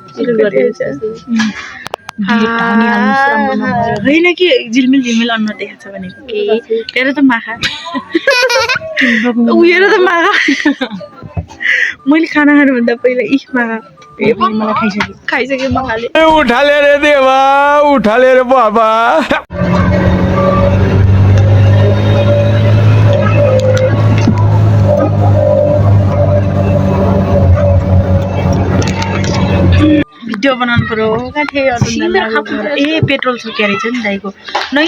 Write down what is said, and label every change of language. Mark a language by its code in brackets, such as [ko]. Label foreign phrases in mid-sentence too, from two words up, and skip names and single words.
[ne] होइन कि झिलमिल अनुहार देखाएको छ भनेको के हेर त माखा हेर त माखा मैले खाना खानुभन्दा पहिला माखा मलाई खाइसकेँ माखाले [hi] उठा ले रे देवा उठा ले रे बाबा [ne] भिडियो बनाउनु पर्यो कहाँ थिएँ ए पेट्रोल छ क्या रहेछ नि दाइको नै